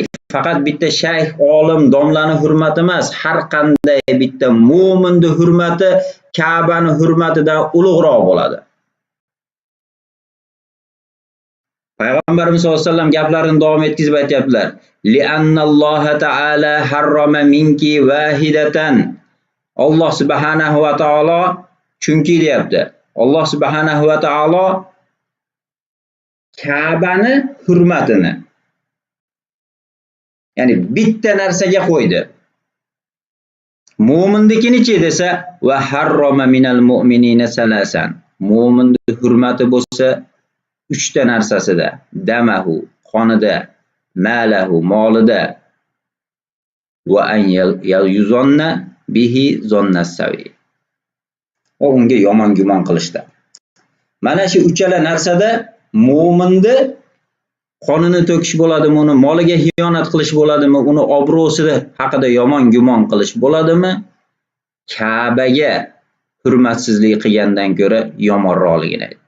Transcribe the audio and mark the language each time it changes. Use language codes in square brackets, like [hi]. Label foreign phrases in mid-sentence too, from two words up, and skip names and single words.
[uz] Faqat bitta shayx, olim, domlani hurmati emas, har qanday bitta mo'minning hurmati Ka'baning hurmatidan ulug'roq bo'ladi. Payg'ambarimiz sollallohu alayhi vasallam gaplarini davom etkizib aytibdilar. [ar] "لأن الله تعالى حرم منك واحدة." [uz] Alloh subhanahu va taolo chunki deyapti. Alloh subhanahu va taolo Ka'bani hurmatini, ya'ni bitta narsaga qo'ydi. Mo'minnikinichi desa, [ar] وحرم من المؤمنين ثلاثا. [uz] Mo'minning hurmati bo'lsa 3 ta narsasida: damahu, qonida, malahu, molida, [ar] وأن يظن به ظن السوء. [uz] Unga yomon gumon qilishda. Mana shu uchala narsada mo'minni qonini to'kish bo'ladimi, uni moliga xiyonat qilish bo'ladimi, uni obro'sida haqida yomon gumon qilish bo'ladimi, Ka'baga hurmatsizlik qilgandan ko'ra yomonroqligini aytdi.